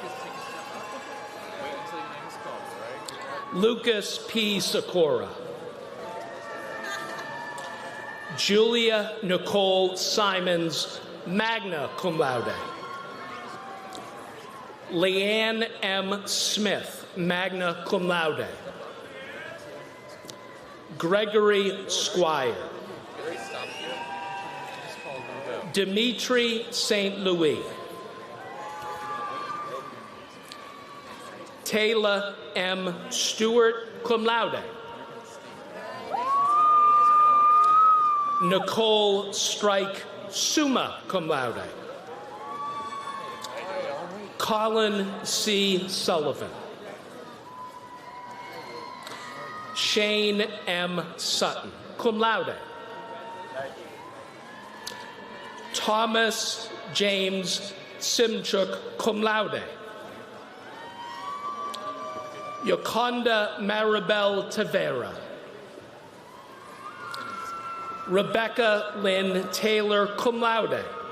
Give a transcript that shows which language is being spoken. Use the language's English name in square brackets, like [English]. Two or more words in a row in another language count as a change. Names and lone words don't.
[English] Lucas P. Sikora. Julia Nicole Simons, [Latin] magna cum laude. [English] Leanne M. Smith, [Latin] magna cum laude. [English] Gregory Squire. Dimitri St. Louis. Taylor M. Stewart, [Latin] cum laude. [English] Nicole Strike, [Latin] summa cum laude. [English] Colin C. Sullivan. Shane M. Sutton, [Latin] cum laude. [English] Thomas James Simchuk, [Latin] cum laude. [English] Yoconda Maribel Tavera. Rebecca Lynn Taylor, [Latin] cum laude.